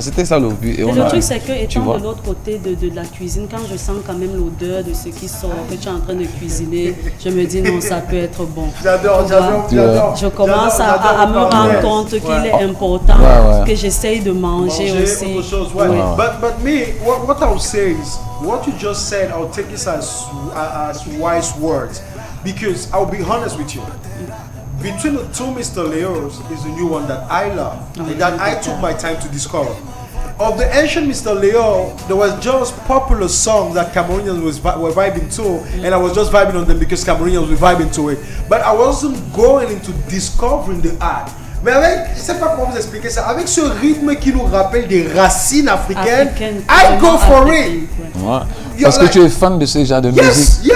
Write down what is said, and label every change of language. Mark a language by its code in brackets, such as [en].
[fr] C'était ça le but. Et le truc, c'est que, étant de l'autre côté de la cuisine, quand je sens quand même l'odeur de ce qui sort, que tu es en train de cuisiner, je me dis non, ça peut être bon. J'adore. Je commence à me rendre compte qu'il est important que j'essaye de manger aussi. [en] But me, what I would say is, what you just said, I'll take this as wise words. Because I'll be honest with you. Between the two Mr. Leos is the new one that I love and that I took my time to discover. Of the ancient Mr. Leo, there was just popular songs that Cameroonians were vibing to, and I was just vibing on them because Cameroonians were vibing to it. But I wasn't going into discovering the art. [fr] Mais avec, je ne sais pas comment vous expliquer ça, avec ce rythme qui nous rappelle des racines africaines, [en] I go for it. [fr] Ouais. Parce que tu es fan de ce genre de musique.